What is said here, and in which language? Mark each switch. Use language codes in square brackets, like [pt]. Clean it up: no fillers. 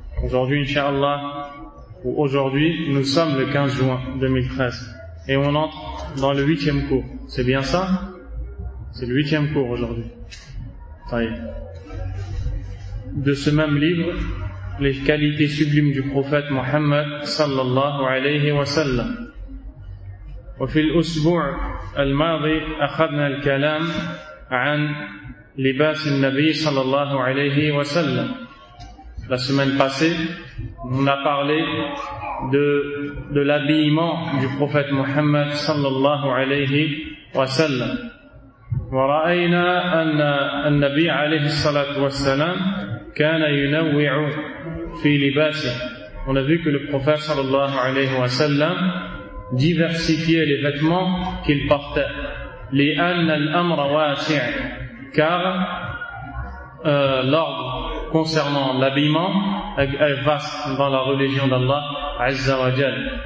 [fr] Aujourd'hui, Inch'Allah, ou aujourd'hui, nous sommes le 15 juin 2013 et on entre dans le 8e cours. C'est bien ça? C'est le 8e cours aujourd'hui. De ce même livre, les qualités sublimes du prophète Mohammed sallallahu alayhi wa sallam. [ar] وفي الأسبوع الماضي أخذنا الكلام عن لباس النبي صلى الله عليه وسلم. [fr] La semaine passée, on a parlé de l'habillement du prophète Mohammed sallallahu alayhi wa sallam. [ar] ورأينا أن النبي عليه الصلاة والسلام كان ينوع في لباسه. [fr] On a vu que le prophète sallallahu alayhi wa sallam diversifiait les vêtements qu'il portait. [ar] لأن الأمر واسع. [fr] Car l'ordre concernant l'habillement est vaste dans la religion d'Allah Azza wa Jal.